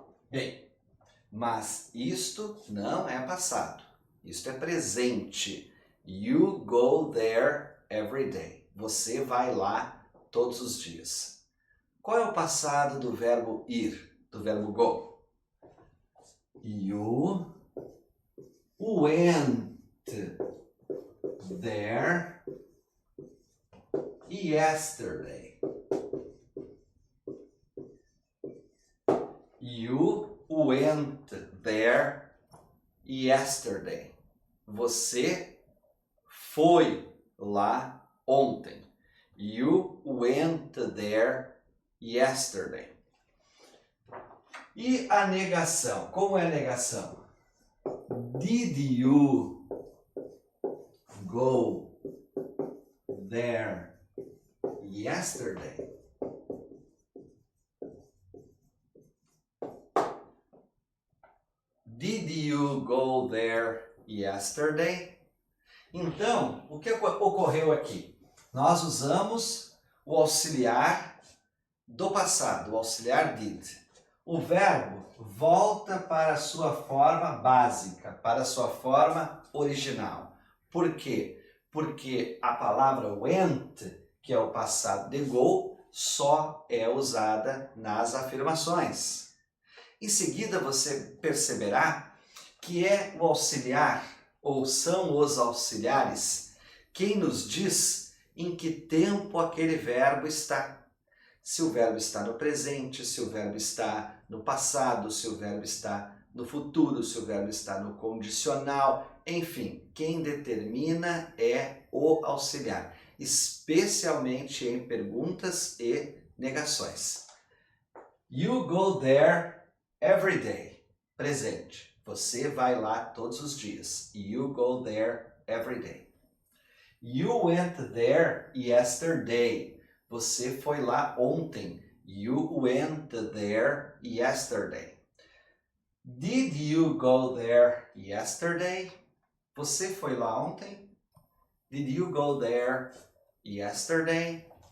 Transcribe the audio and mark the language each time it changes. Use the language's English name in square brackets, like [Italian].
[Portuguese] Bem, mas isto não é passado, isto é presente. [English] You go there every day. [Portuguese] Você vai lá todos os dias. Qual é o passado do verbo ir, do verbo go? [English] You went there yesterday. You went there yesterday. [Portuguese] Você foi lá ontem. [English] You went there yesterday. [Portuguese] E a negação? Como é a negação? [English] Did you go there yesterday? Did you go there yesterday? [Portuguese] Então, o que ocorreu aqui? Nós usamos o auxiliar do passado, o auxiliar did. O verbo volta para a sua forma básica, para a sua forma original. Por quê? Porque a palavra went, que é o passado de go, só é usada nas afirmações. Em seguida, você perceberá que é o auxiliar, ou são os auxiliares, quem nos diz em que tempo aquele verbo está. Se o verbo está no presente, se o verbo está no passado, se o verbo está no futuro, se o verbo está no condicional, enfim, quem determina é o auxiliar. especialmente em perguntas e negações. [English] You go there every day. Presente. [Portuguese] Você vai lá todos os dias. [English] You go there every day. You went there yesterday. [Portuguese] Você foi lá ontem. [English] You went there yesterday. Did you go there yesterday? [Portuguese] Você foi lá ontem? [English] Did you go there yesterday?